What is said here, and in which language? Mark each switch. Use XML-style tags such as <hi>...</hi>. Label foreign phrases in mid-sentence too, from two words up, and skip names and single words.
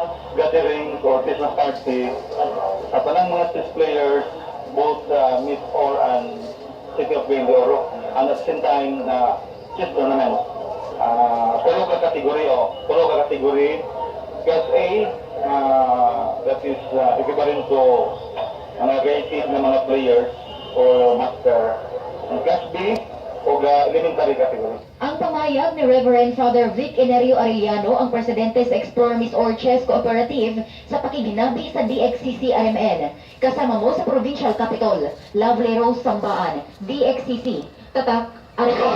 <en>gatherings or Christmas party,</en> <ceb>tanang mga</ceb> <en>chess players, both Miss Or and City of Mindoro, and at the same time na chess tournament.</en> <ceb>Tulo ka kategory.</ceb> <en>Class A, that is equivalent to mga rated</en> <ceb>na mga</ceb> <en>players or master. And Class B, o elementary category.</en> <ceb>Ang pamayag ni Reverend Father Vic Enerio Arellano, ang presidente sa Explore Miss Or Chess Cooperative, sa pakiginabi sa DXCC RMN. Kasama mo sa Provincial Capital, Lovely Rose Sambaan, DXCC, Tatak, RMN.</ceb>